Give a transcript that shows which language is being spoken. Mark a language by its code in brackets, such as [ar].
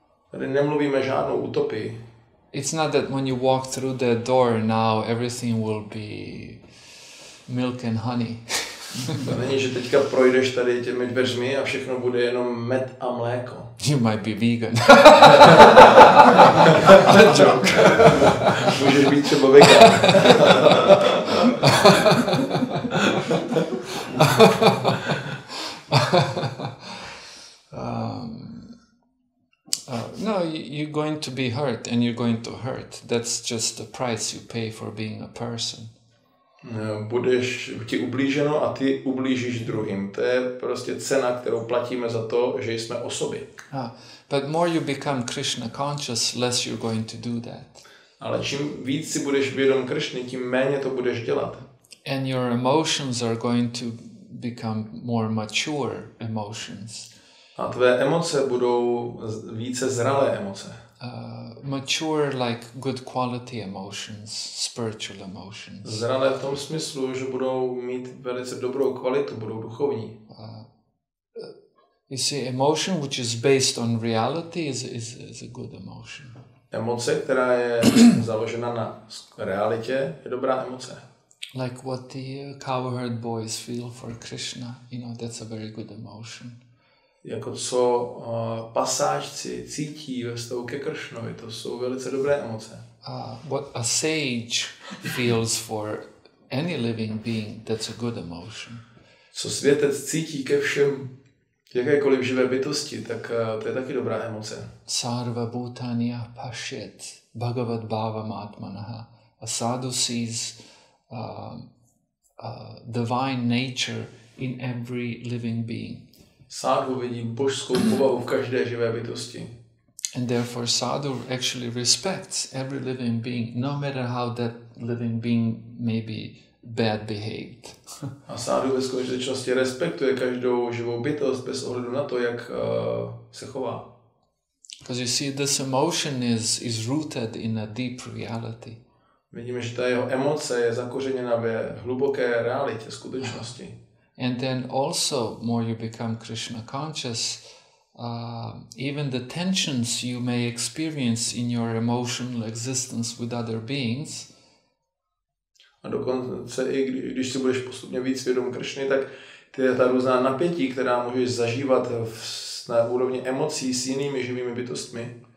[cs] Tady nemluvíme žádnou utopii. [en] It's not that when you walk through the door now everything will be milk and honey. [cs] To není, že teďka projdeš tady těmi dveřmi a všechno bude jenom med a mléko. [en] You might be vegan. That joke. [cs] Můžeš být třeba vegan. [en] No, you're going to be hurt and you're going to hurt. That's just the price you pay for being a person. [cs] Budeš ti ublíženo a ty ublížíš druhým. To je prostě cena, kterou platíme za to, že jsme osoby. [en] But more you become Krishna conscious, less you're going to do that. [cs] Ale čím víc si budeš vědom Kršny, tím méně to budeš dělat. [en] And your emotions are going to become more mature emotions. [cs] A tvé emoce budou více zralé emoce. [en] Mature like good quality emotions, spiritual emotions. [cs] Zralé v tom smyslu, že budou mít velice dobrou kvalitu, budou duchovní. [en] You see, emotion which is based on reality is a good emotion. [cs] Emoce, která je založena na realitě, je dobrá emoce. [en] Like what the cowherd boys feel for Krishna, you know, that's a very good emotion. [cs] Jako co pasážci cítí ve vztahu ke Kršnovi, to jsou velice dobré emoce. [en] What a sage feels for any living being, that's a good emotion. [cs] Co světec cítí ke všem jakékoliv živé bytosti, tak to je taky dobrá emoce. [sa] Sarva bhutanya pashyat bhagavad bhavam atmanaha. [en] A sadhu sees divine nature in every living being. [cs] Sadhu vidí božskou povahu v každé živé bytosti. [en] And therefore sadhu actually respects every living being, no matter how that living being may be bad behaved. [cs] A sadhu ve skutečnosti respektuje každou živou bytost bez ohledu na to, jak se chová. [en] Because you see, this emotion is rooted in a deep reality. [cs] Vidíme, že ta jeho emoce je zakořeněna ve hluboké realitě, skutečnosti. [en] And then also, more you become Krishna conscious, even the tensions you may experience in your emotional existence with other beings. [cs] A dokonce i když si budeš postupně víc vědom Kršny, tak ta různá napětí, která můžeš zažívat na úrovni emocí s jinými živými bytostmi,